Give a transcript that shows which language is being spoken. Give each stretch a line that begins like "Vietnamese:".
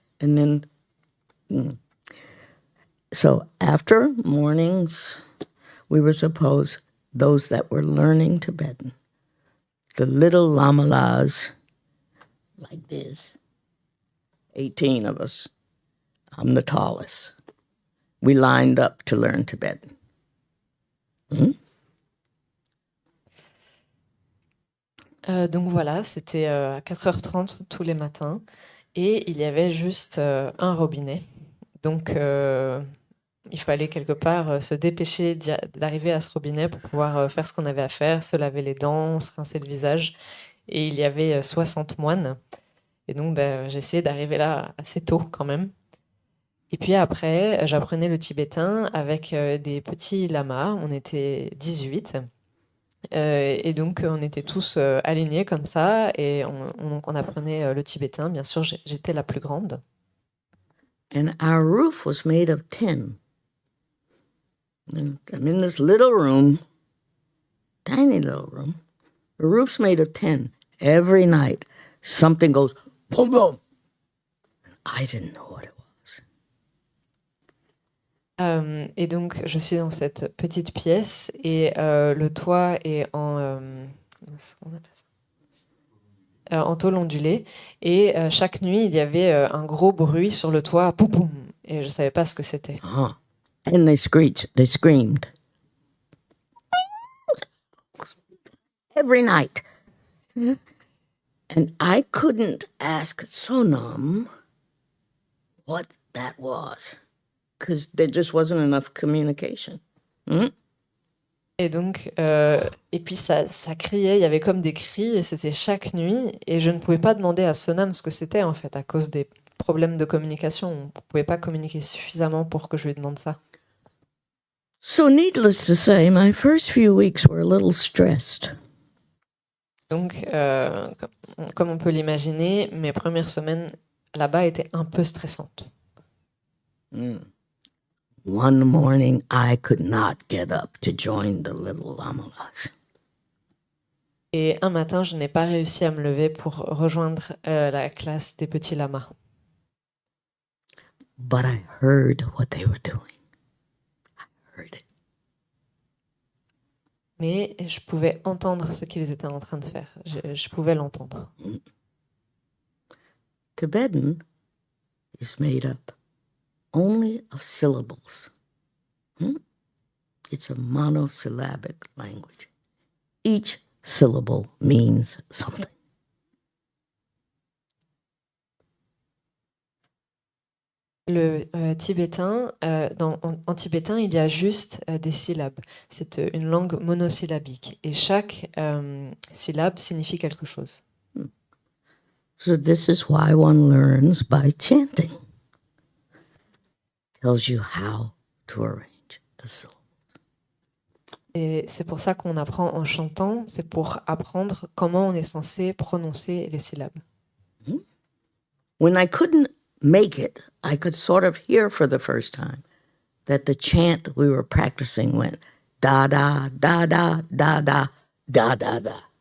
English: And then, so after mornings, we were supposed, those that were learning Tibetan, the little lamalas, like this, 18 of us, I'm the tallest. We lined up to learn Tibetan.
French: Donc voilà, c'était à 4h30 tous les matins et il y avait juste un robinet. Donc il fallait quelque part se dépêcher d'arriver à ce robinet pour pouvoir faire ce qu'on avait à faire, se laver les dents, se rincer le visage. Et il y avait 60 moines. Et donc j'essayais d'arriver là assez tôt quand même. Et puis après, j'apprenais le tibétain avec des petits lamas. On était 18. Et donc, on était tous alignés comme ça. Et on apprenait le tibétain. Bien sûr, j'étais la plus grande.
English: And our roof was made of tin. And I'm in this little room, tiny little room. The roof's made of tin. Every night, something goes boom, boom. I didn't know what it was.
French: Et donc, je suis dans cette petite pièce et le toit est en... comment on appelle en tôle ondulée. Et chaque nuit, il y avait un gros bruit sur le toit. Poum, poum. Et je ne savais pas ce que c'était.
English: Uh-huh. And they screamed. Every night. And I couldn't ask Sonam what that was, because there just wasn't enough communication.
French: Et donc, et puis ça criait, il y avait comme des cris, et c'était chaque nuit. Et je ne pouvais pas demander à Sonam ce que c'était, en fait, à cause des problèmes de communication. On ne pouvait pas communiquer suffisamment pour que je lui demande ça.
English: So needless to say, my first few weeks were a little stressed.
French: Donc, comme on peut l'imaginer, mes premières semaines là-bas étaient un peu stressantes.
English: One morning, I could not get up to join the little lamas.
French: Et un matin, je n'ai pas réussi à me lever pour rejoindre la classe des petits lamas.
English: But I heard what they were doing. I heard it.
French: Mais je pouvais entendre ce qu'ils étaient en train de faire. Je pouvais l'entendre.
English: Tibetan is made up only of syllables. It's a monosyllabic language. Each syllable means something.
French: Le tibétain, en tibétain, il y a juste des syllabes. C'est une langue monosyllabique et chaque syllabe signifie quelque chose.
English: So this is why one learns by chanting. Tells you how to arrange the syllables.
French: Et c'est pour ça qu'on apprend en chantant, c'est pour apprendre comment on est censé prononcer les syllabes.
English: When I couldn't make it, I could sort of hear for the first time that the chant we were practicing went da da da da da da da da da.